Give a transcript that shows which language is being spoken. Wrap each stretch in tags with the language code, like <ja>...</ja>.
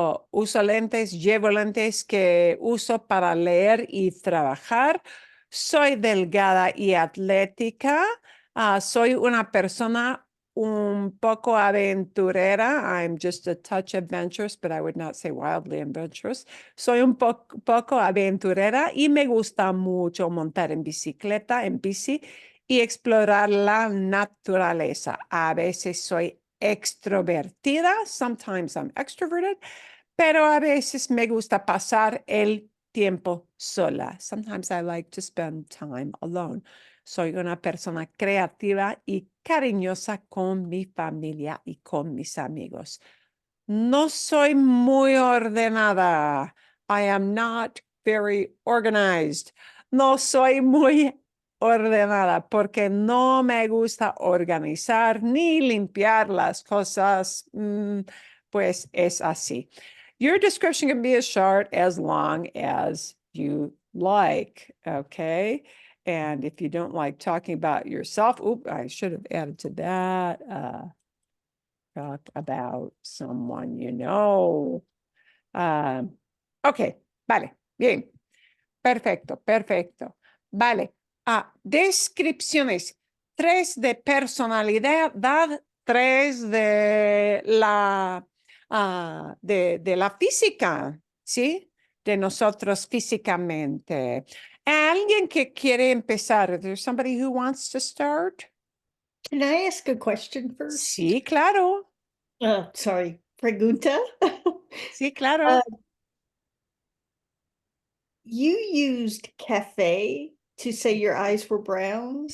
<es>Uso lentes, llevo lentes que uso para leer y trabajar. Soy delgada y atlética. Soy una persona un poco aventurera.</es> <en>I'm just a touch adventurous, but I would not say wildly adventurous.</en> <es>Soy un poco aventurera y me gusta mucho montar en bicicleta, en bici, y explorar la naturaleza. A veces soy extrovertida,</es> <en>sometimes I'm extroverted,</en> <es>pero a veces me gusta pasar el tiempo sola.</es> <en>Sometimes I like to spend time alone.</en> <es>Soy una persona creativa y cariñosa con mi familia y con mis amigos. No soy muy ordenada.</es> <en>I am not very organized.</en> <es>No soy muy ordenada porque no me gusta organizar ni limpiar las cosas. Pues es así.</es> <en>Your description can be as short as long as you like, okay? And if you don't like talking about yourself, I should have added to that. Talk about someone you know.</en> <es>Ok, vale, bien. Perfecto. Vale. Descripciones. 3 de personalidad, 3 de la, de la física, ¿sí? De nosotros físicamente. Alguien que quiere empezar.</es> <en>Is there somebody who wants to start? Can I ask a question first?</en> <es>Sí, claro.</es> <en>Sorry,</en> <es>pregunta. Sí, claro.</es> <en>You used cafe to say your eyes were brown.</en>